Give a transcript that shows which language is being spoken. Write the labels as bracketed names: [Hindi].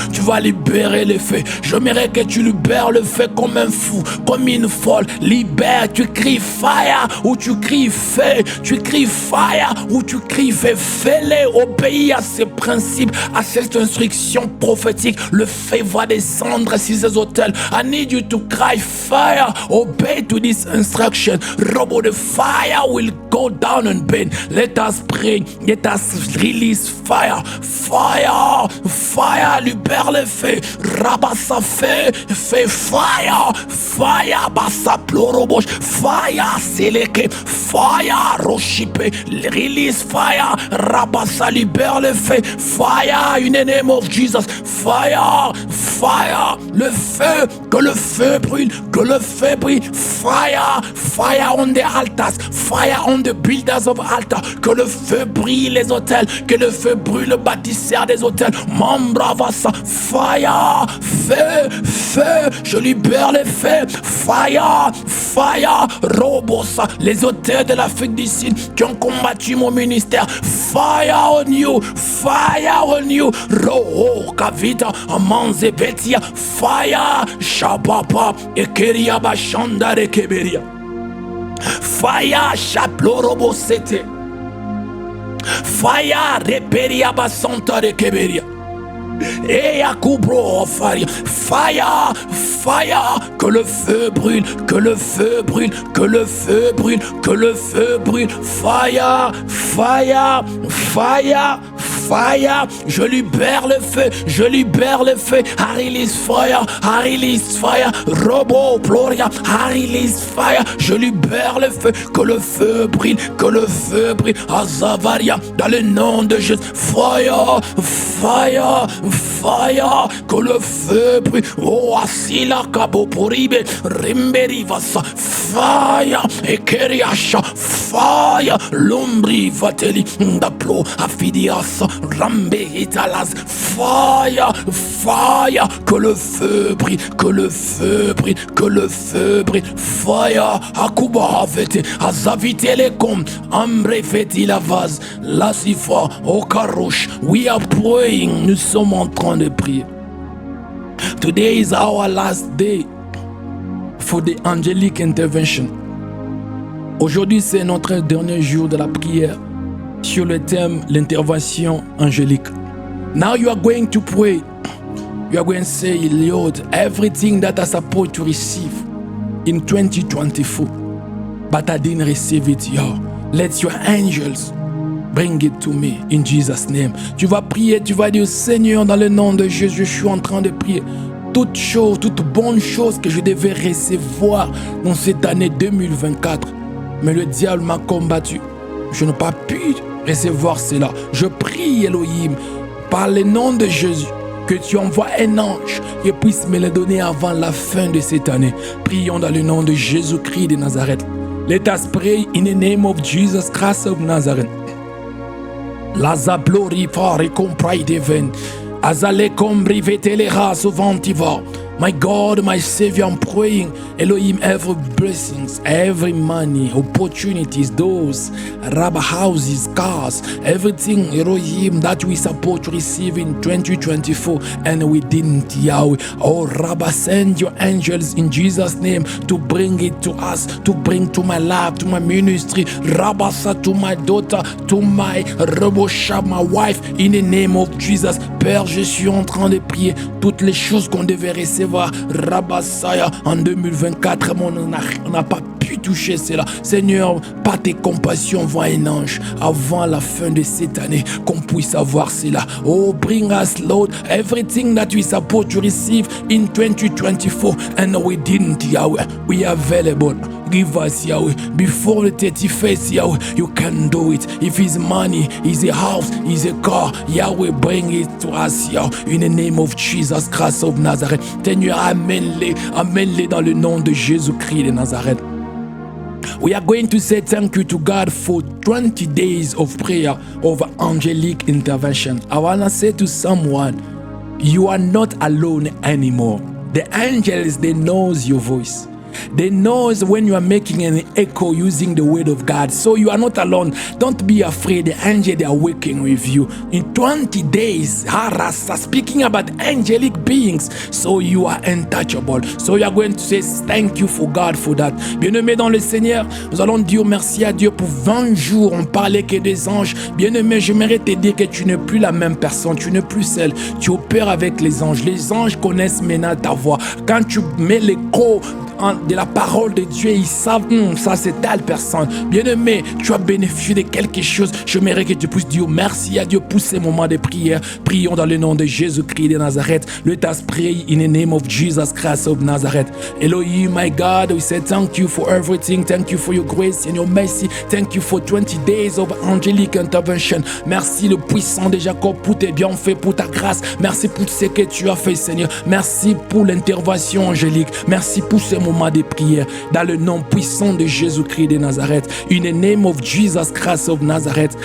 [French] Tu vas libérer le feu. J'aimerais que tu libères le feu comme un fou, comme une folle. Libère, tu cries fire ou tu cries feu. Tu cries fire ou tu cries feu. Fais-le, obéis à ces principes, à cette instruction prophétique. Le feu va descendre sur ces hôtels. [English] I need you to cry fire. Obey to this instruction. Robo, the fire will go down and burn. Let us pray. Let us release fire. Fire. Fire. [French] Libère le feu. Rabassa feu. Feu fire. Fire. Bassa plorobosh. Fire. Seleke. Fire. Roshipe. [English] Release fire. Rabassa [French] libère le feu. [English] Fire. In the name of Jesus. Fire. Fire. [French] Le feu. Que le feu brûle, que le feu brûle. [English] Fire, fire on the altars, fire on the builders of altars. [French] Que le feu brûle les hôtels, que le feu brûle le bâtisseur des hôtels. Mambravasa, fire, feu, feu, je libère les feux. Fire, fire, robosa, les hôtels de l'Afrique du Sud qui ont combattu mon ministère. [English] Fire on you, fire on you. Roho, Kavita, Amanze, Betia, fire. Shababa, Ekeria Bashanda Rekeberia. Fire, Shaplorobo Sete. Fire, Reperia Basanta Rekeberia. [French] Et Akubro [English] Fire, fire, fire, [French] que le feu brûle, que le feu brûle, que le feu brûle, que le feu brûle. [English] Fire, fire, fire, fire. [French] Je libère le feu, je libère le feu. [English] I release fire, I release fire. Robo, Gloria, I release fire. [French] Je libère le feu, que le feu brûle, que le feu brûle. Azavaria, dans le nom de Jésus. [English] Fire, fire, fire, [French] que le feu brûle. Oh, Asila Kabo Poribe, Rimberi Vasa, fire, Ekeriasha, fire, Lombri Vateli, Ndaplo, Afidias, Rambe Italas, fire, fire, que le feu brûle, que le feu brûle, que le feu brûle, fire, Akuba Vete, Azavite Lekom, Ambre Feti la vase, Lasifa, Okarush, [English] we are praying, [French] nous sommes en train de prier. [English] Today is our last day for the angelic intervention. [French] Aujourd'hui, c'est notre dernier jour de la prière sur le thème l'intervention angélique. [English] Now you are going to pray. You are going to say, Lord, everything that I supposed to receive in 2024, but I didn't receive it, yo. Let your angels Bring it to me in Jesus' name. [French] Tu vas prier, tu vas dire, Seigneur, dans le nom de Jésus, je suis en train de prier. Toute chose, toute bonne chose que je devais recevoir dans cette année 2024. Mais le diable m'a combattu. Je n'ai pas pu recevoir cela. Je prie, Elohim, par le nom de Jésus, que tu envoies un ange qui puisse me le donner avant la fin de cette année. Prions dans le nom de Jésus-Christ de Nazareth. [English] Let us pray in the name of Jesus Christ of Nazareth. Lazablori fare comprai deven. Azale combri vetele ras vantiva. My God, my Savior, I'm praying, Elohim, every blessings, every money, opportunities, doors, rabba houses, cars, everything, Elohim, that we support to receive in 2024, and we didn't, Yahweh. Oh, Rabba, send your angels in Jesus' name to bring it to us, to bring to my life, to my ministry, Rabasa, to my daughter, to my Rebosha, my wife, in the name of Jesus. [French] Père, je suis en train de prier toutes les choses qu'on devait recevoir. Rabassaya en 2024, on n'a pas pu toucher cela. Seigneur, par tes compassions, envoie un ange avant la fin de cette année, qu'on puisse avoir cela. [English] Oh, bring us, Lord, everything that we support to receive in 2024, and we didn't, Yahweh. We are available. Give us, Yahweh, before the 31st, Yahweh, you can do it. If it's money, it's a house, it's a car, Yahweh, bring it to us, Yahweh, in the name of Jesus Christ of Nazareth. [French] Seigneur, amène-les dans le nom de Jésus-Christ de Nazareth. [English] We are going to say thank you to God for 20 days of prayer of angelic intervention. I want to say to someone, you are not alone anymore. The angels, they knows your voice. They know when you are making an echo using the word of God. So you are not alone. Don't be afraid. The angels, they are working with you. In 20 days, Harasa, speaking about angelic beings. So you are untouchable. So you are going to say thank you for God for that. [French] Bien-aimé dans le Seigneur, nous allons dire merci à Dieu pour 20 jours. On parlait que des anges. Bien-aimé, j'aimerais te dire que tu n'es plus la même personne. Tu n'es plus celle. Tu opères avec les anges. Les anges connaissent maintenant ta voix. Quand tu mets l'écho de la parole de Dieu, ils savent, ça c'est telle personne. Bien-aimé, tu as bénéficié de quelque chose. J'aimerais que tu puisses dire merci à Dieu pour ces moments de prière. Prions dans le nom de Jésus-Christ de Nazareth. [English] Let us pray in the name of Jesus Christ of Nazareth. Elohim, my God, we say thank you for everything. Thank you for your grace and your mercy. Thank you for 20 days of angelic intervention. [French] Merci le puissant de Jacob pour tes bienfaits, pour ta grâce. Merci pour ce que tu as fait, Seigneur. Merci pour l'intervention angélique. Merci pour ce moment de prière dans le nom puissant de Jésus-Christ de Nazareth. [English] In the name of Jesus Christ of Nazareth.